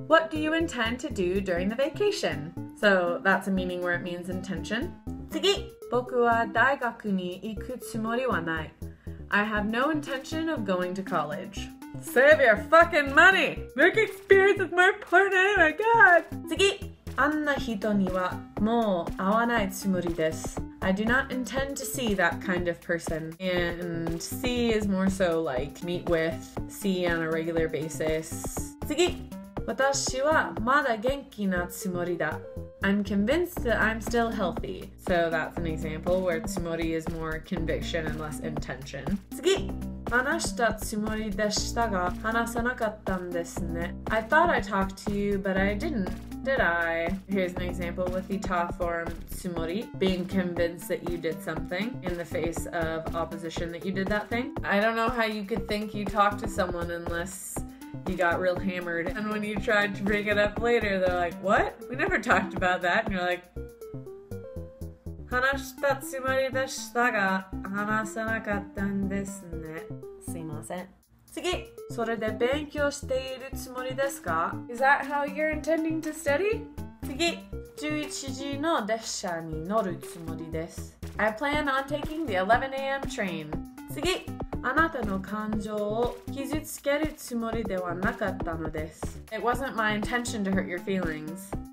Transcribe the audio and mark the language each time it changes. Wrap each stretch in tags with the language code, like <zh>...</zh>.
<en>What do you intend to do during the vacation? So that's a meaning where it means intention. Tsugi!</en> <ja>Boku wa daigaku ni iku tsumori wa nai.</ja> <en>I have no intention of going to college. Save your fucking money! Make experience is more important, oh my god!</en> <ja>Tsugi! あんな人にはもう会わないつもりです.</ja> <en>I do not intend to see that kind of person. And see is more so like meet with, see on a regular basis.</en> <ja>次! 私はまだ元気なつもりだ.</ja> <en>I'm convinced that I'm still healthy. So that's an example where tsumori is more conviction and less intention.</en> <ja>次! 話したつもりでしたが話さなかったんですね.</ja> <en>I thought I talked to you, but I didn't, did I? Here's an example with the ta form tsumori, being convinced that you did something in the face of opposition that you did that thing. I don't know how you could think you talked to someone unless you got real hammered. And when you tried to bring it up later, they're like, what? We never talked about that. And you're like,</en> <ja>話したつもりでしたが話さなかったんですね。すいません。次、それで勉強しているつもりですか?</ja> <en>Is that how you're intending to study?</en> <ja>次、11時の列車に乗るつもりです.</ja> <en>I plan on taking the 11 a.m. train.</en> <ja>次、あなたの感情を傷つけるつもりではなかったのです.</ja> <en>It wasn't my intention to hurt your feelings.</en>